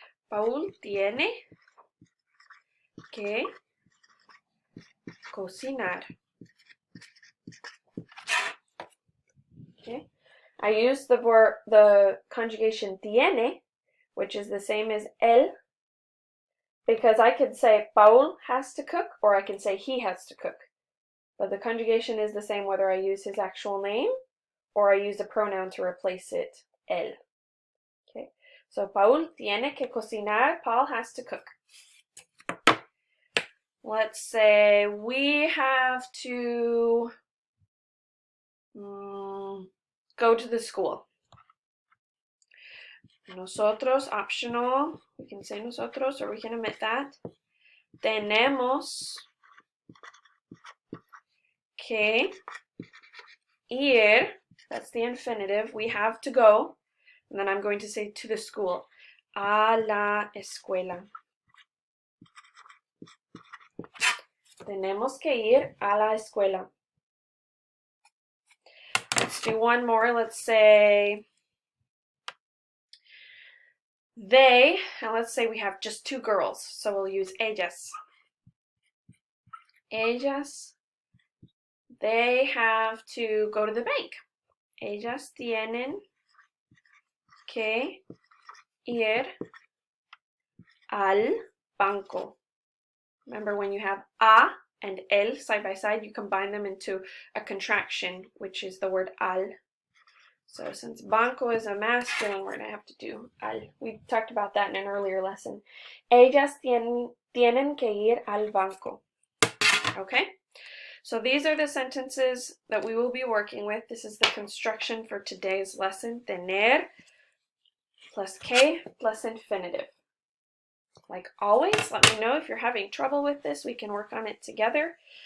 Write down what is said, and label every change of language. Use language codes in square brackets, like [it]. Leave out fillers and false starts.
[es] Paul tiene que cocinar. Okay. [en] I use the conjugation tiene, which is the same as él, because I could say Paul has to cook or I can say he has to cook. But the conjugation is the same whether I use his actual name or I use a pronoun to replace it, él. Okay, so Paul [es] tiene que cocinar, [en] Paul has to cook. Let's say we have to go to the school. Nosotros, optional, we can say nosotros or we can omit that. [es] Tenemos que ir, [en] that's the infinitive, we have to go, and then I'm going to say to the school, [es] a la escuela. Tenemos que ir a la escuela. [en] Let's do one more. Let's say they, and let's say we have just two girls, so we'll use ellas. Ellas, they have to go to the bank. [es] Ellas tienen que ir al banco. [en] Remember, when you have a and el side by side, you combine them into a contraction, which is the word al. So since banco is a masculine, we're going to have to do al. We talked about that in an earlier lesson. [es] Ellas tienen que ir al banco. [en] Okay? So these are the sentences that we will be working with. This is the construction for today's lesson. Tener plus que plus infinitive. Like always, let me know if you're having trouble with this. We can work on it together.